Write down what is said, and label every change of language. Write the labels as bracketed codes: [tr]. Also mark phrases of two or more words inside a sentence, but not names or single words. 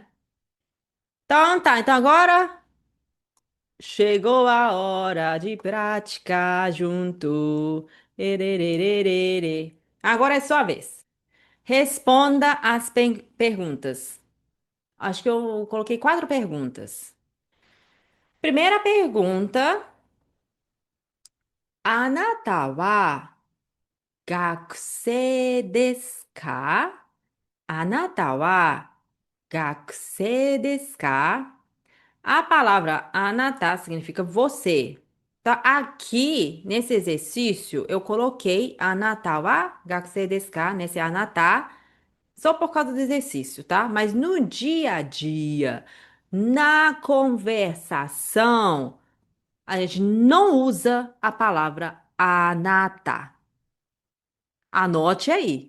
[pt] Então tá, então agora chegou a hora de praticar junto. Ererererere. Agora é sua vez. Responda as perguntas. Acho que eu coloquei 4 perguntas. Primeira pergunta: [ja] あなたは学生ですか？あなたは学生ですか? [pt] A palavra anata significa você. Tá? Aqui, nesse exercício, eu coloquei [ja] あなたは学生ですか, [pt] nesse anata, só por causa do exercício, tá? Mas no dia a dia, na conversação, a gente não usa a palavra anata. Anote aí.